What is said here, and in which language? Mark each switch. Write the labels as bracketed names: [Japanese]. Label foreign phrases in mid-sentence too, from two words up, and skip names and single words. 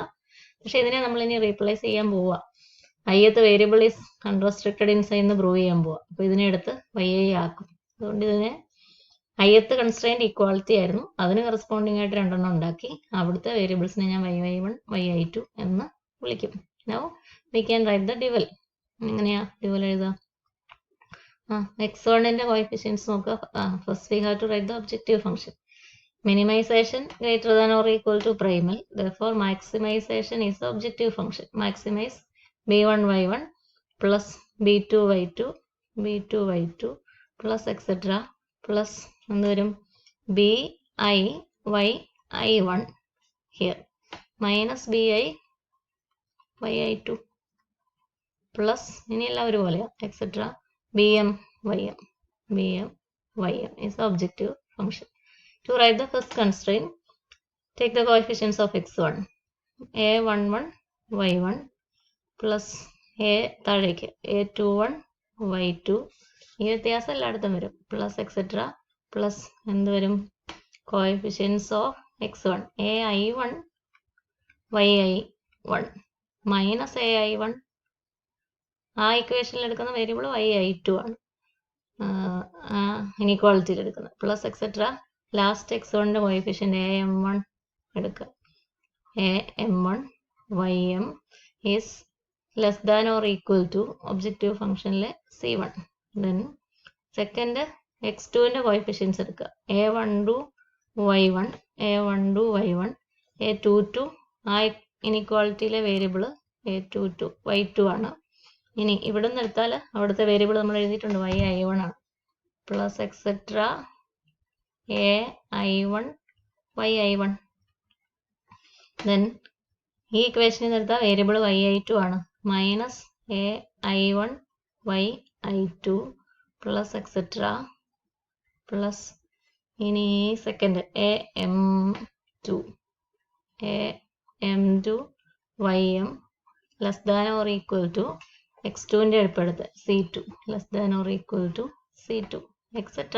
[Malayalam] പക്ഷെ ഇതിനെ നമ്മൾ ഇനി റീപ്ലേസ് ചെയ്യാൻ പോവുക. ith [English] variable is unrestricted inside [Malayalam] എന്ന് പ്രൂവ് ചെയ്യാൻ പോവുക. അപ്പോൾ ഇതിനെ എടുത്ത് yi ആക്കും. അതുകൊണ്ട് ഇതിനെ ith [English] constraint equality [Malayalam] ആയിരുന്നു, അതിന് കറസ്പോണ്ടിങ് ആയിട്ട് രണ്ടെണ്ണം ഉണ്ടാക്കി. അവിടുത്തെ വേരിയബിൾസിനെ ഞാൻ yi1, yi2 എന്ന് വിളിക്കും. [English] Now we can write the dual. [Malayalam] എങ്ങനെയാ dual എഴുതാം? x1ന്റെ കോഎഫിഷ്യൻസ് നോക്കുക. [English] first we have to write the objective function. Minimization greater than or equal to primal. Therefore, maximization is the objective function. Maximize b1 y1 plus b2 y2 plus etc. [Malayalam] plus എന്ത് വരും? [English] bi yi1 here minus bi yi2 plus [Malayalam] ഇനി എല്ലാം ഒരുപോലെയാ [English] etc. bm ym is the objective function. To write the first constraint, take the coefficients of x1 a11 y1 plus a താഴേക്ക് a21 y2, [Malayalam] ഈ വ്യത്യാസം എല്ലായിടത്തും വരും, [English] plus etcetera plus [Malayalam] എന്ത് വരും? [English] coefficients of x1 ai1 yi1 minus ai1, [Malayalam] ആ ഇക്വേഷനിൽ എടുക്കുന്ന വേരിയബിൾ yi2 ആണ്, ഇനീക്വാളിറ്റിയിൽ എടുക്കുന്നത്, [English] plus etcetera last [Malayalam] x1ന്റെ കോഎഫിഷ്യന്റ് am1 എടുക്കുക. [English] am1 ym is less than or equal to objective function c1. then second [Malayalam] x2ന്റെ കോഎഫിഷ്യൻസ് എടുക്കുക. a12 y1 a22 ആ ഇനീക്വാളിറ്റിയിലെ വേരിയബിൾ a22 y2 ആണ്. ഇനി ഇവിടെ നിന്ന് എടുത്താൽ അവിടുത്തെ വേരിയബിൾ നമ്മൾ എഴുതിയിട്ടുണ്ട് yi1 ആണ്, [English] plus etcetera ai1 yi1. [Malayalam] ദെൻ ഈ ഇക്വേഷനിൽ നിന്ന് എടുത്താൽ വേരിയബിൾ yi2 ആണ്, [English] minus ai1 yi2 plus etcetera plus [Malayalam] ഇനി [English] second am2 ym less than or equal to [Malayalam] x2ന്റെ എളുപ്പെടുത്ത് [English] c2 less than or equal to c2 etcetera.